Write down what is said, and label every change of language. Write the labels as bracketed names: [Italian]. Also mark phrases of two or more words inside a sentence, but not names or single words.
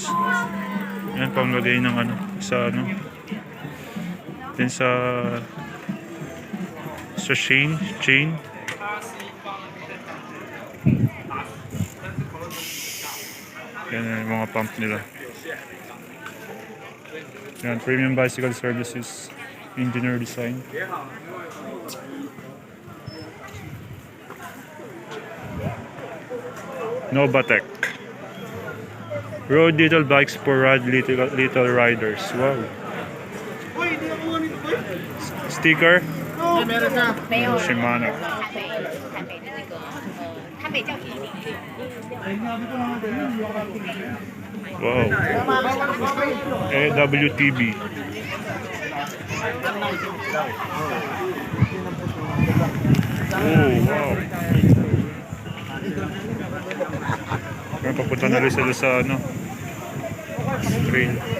[Filipino] Yan, panglagay ng ano, sa ano. Then sa chain. Yan yung mga pump nila. Yan, [English] Premium Bicycle Services, Engineer Design. Novatec. Road little bikes for little riders. [Filipino] Wow. Sticker. Shimano. [Chinese] 台北叫伊犁。 [Filipino] Wow. AWTB. Oh, wow. Kaya papunta na rin sila sa ano, train.